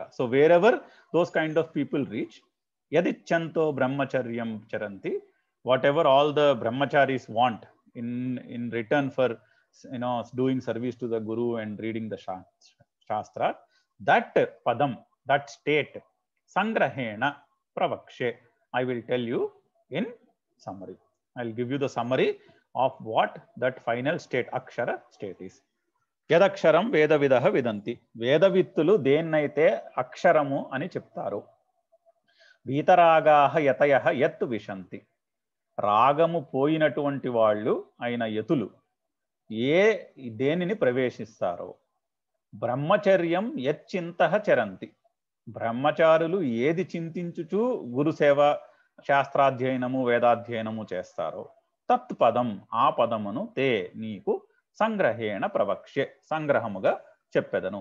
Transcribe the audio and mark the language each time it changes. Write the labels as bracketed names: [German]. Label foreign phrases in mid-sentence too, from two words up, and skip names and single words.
[English] So wherever those kind of people reach, [Sanskrit] यदिच्छन्तो ब्रह्मचर्यं चरन्ति, [English] whatever all the brahmacharis want in return for doing service to the Guru and reading the Shastra, that padam, that state, [Sanskrit] Sangrahena Pravakshe, [English] I will tell you in summary. I will give you the summary of what that final state, Akshara state is. [Sanskrit] यदक्षरम् वेदविदः विदन्ति. [Telugu] వేదవిత్తులు దేనైతే అక్షరము అని చెప్తారు. [Sanskrit] वीतरागाः यतयः यत् विशन्ति. [Telugu] రాగము పోయినటువంటి వాళ్ళు అయిన యతులు దేనిని ప్రవేశిస్తారో, [Sanskrit] బ్రహ్మచర్యం యచ్చింతః చరంతి. [Telugu] బ్రహ్మచారులు ఏది చింతించుచు గురుసేవ, శాస్త్రాధ్యయనము, వేదాధ్యయనము చేస్తారో, తత్పదం ఆ పదమును తే నీకు [Sanskrit] సంగ్రహేణ ప్రవక్ష్యే [Telugu] సంగ్రహముగా చెప్పెదను.